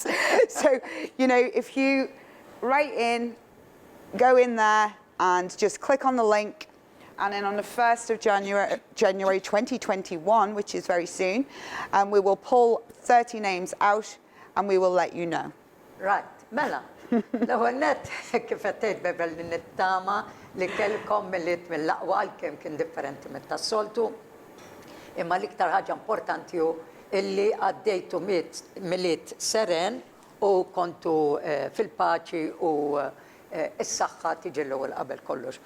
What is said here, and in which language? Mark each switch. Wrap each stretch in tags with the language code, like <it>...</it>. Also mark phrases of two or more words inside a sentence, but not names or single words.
<en>So, if you write in, go in there and just click on the link, And then on the 1st of January 2021, which is very soon, we will pull 30 names out and we will let you know. Right,</en> <mt>mela. L-ewwel net kif qed tgħid Beverley nittama li kellkom millit mill-aqwa għalkemm kien differenti mit-tas-soltu. Imma l-iktar ħaġa importanti hu illi għaddejtu miliet seren u kontu fil-paċi u s-saħħa tiġi l-ewwel qabel kollox.</mt>